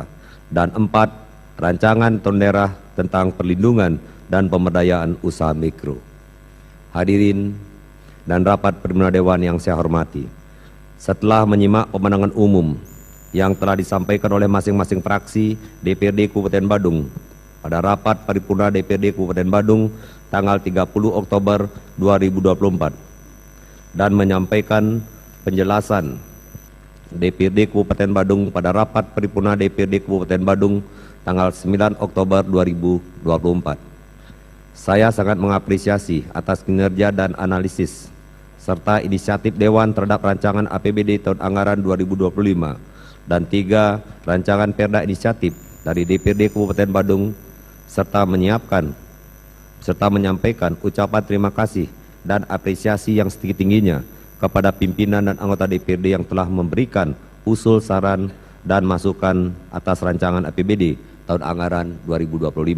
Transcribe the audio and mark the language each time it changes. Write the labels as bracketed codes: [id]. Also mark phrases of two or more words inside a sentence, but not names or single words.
[id] Dan 4. Rancangan tondera tentang perlindungan dan pemberdayaan usaha mikro. Hadirin dan rapat pimpinan dewan yang saya hormati, setelah menyimak pemandangan umum yang telah disampaikan oleh masing-masing fraksi DPRD Kabupaten Badung pada rapat paripurna DPRD Kabupaten Badung tanggal 30 Oktober 2024 dan menyampaikan penjelasan DPRD Kabupaten Badung pada rapat paripurna DPRD Kabupaten Badung tanggal 9 Oktober 2024. Saya sangat mengapresiasi atas kinerja dan analisis serta inisiatif Dewan terhadap rancangan APBD tahun anggaran 2025 dan 3 rancangan perda inisiatif dari DPRD Kabupaten Badung serta menyampaikan ucapan terima kasih dan apresiasi yang setinggi-tingginya kepada pimpinan dan anggota DPRD yang telah memberikan usul, saran, dan masukan atas rancangan APBD tahun anggaran 2025.